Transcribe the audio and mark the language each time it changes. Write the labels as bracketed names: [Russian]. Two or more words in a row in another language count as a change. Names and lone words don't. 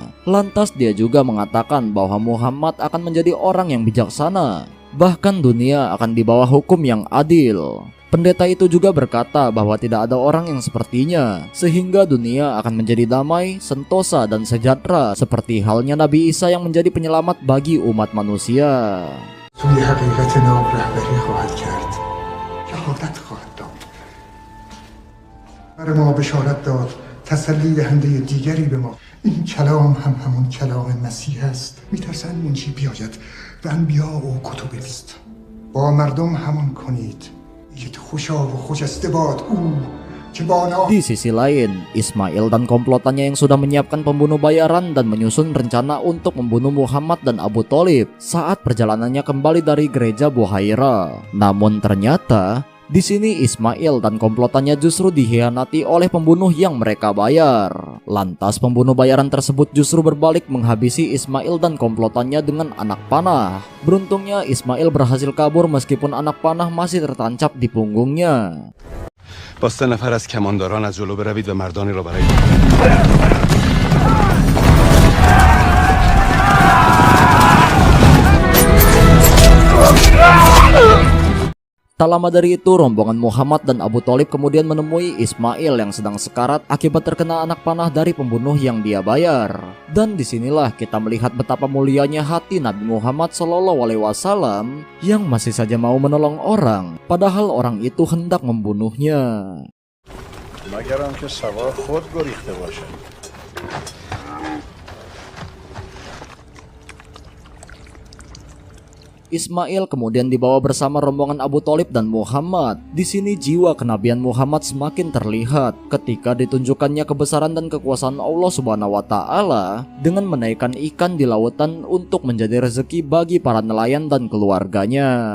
[Indonesian] Lantas dia juga mengatakan bahwa Muhammad akan menjadi orang yang bijaksana, bahkan dunia akan di bawah hukum yang adil. Pendeta itu juga berkata bahwa tidak ada orang yang sepertinya, sehingga dunia akan menjadi damai, sentosa dan sejahtera seperti halnya Nabi Isa yang menjadi penyelamat bagi umat manusia. [Persian] سوی حقیقت ناب رهبری خواهد کرد، شهادت خواهد داد، برای ما بشارت داد، تسلی دهنده دیگری به ما. این کلام هم همون کلام مسیح است. میترسند منجی بیاید و انبیا و کتب است. با مردم همون کنید، بگید خوشا و خجسته باد او. [Indonesian] Di sisi lain, Ismail dan komplotannya yang sudah menyiapkan pembunuh bayaran dan menyusun rencana untuk membunuh Muhammad dan Abu Thalib saat perjalanannya kembali dari gereja Buhaira. Namun ternyata di sini Ismail dan komplotannya justru dikhianati oleh pembunuh yang mereka bayar. Lantas pembunuh bayaran tersebut justru berbalik menghabisi Ismail dan komplotannya dengan anak panah. Beruntungnya Ismail berhasil kabur meskipun anak panah masih tertancap di punggungnya. [Persian] با 3 نفر از کمانداران از جلو بروید و مردانی را برای [Indonesian] Tak lama dari itu, rombongan Muhammad dan Abu Thalib kemudian menemui Ismail yang sedang sekarat akibat terkena anak panah dari pembunuh yang dia bayar. Dan disinilah kita melihat betapa mulianya hati Nabi Muhammad SAW yang masih saja mau menolong orang, padahal orang itu hendak membunuhnya. [Persian] مگر آنکه سوار خود گریخته باشد. [Indonesian] Ismail kemudian dibawa bersama rombongan Abu Thalib dan Muhammad. Di sini jiwa kenabian Muhammad semakin terlihat ketika ditunjukkannya kebesaran dan kekuasaan Allah [Arabic] سبحانه وتعالى [Indonesian] dengan menaikkan ikan di lautan untuk menjadi rezeki bagi para nelayan dan keluarganya.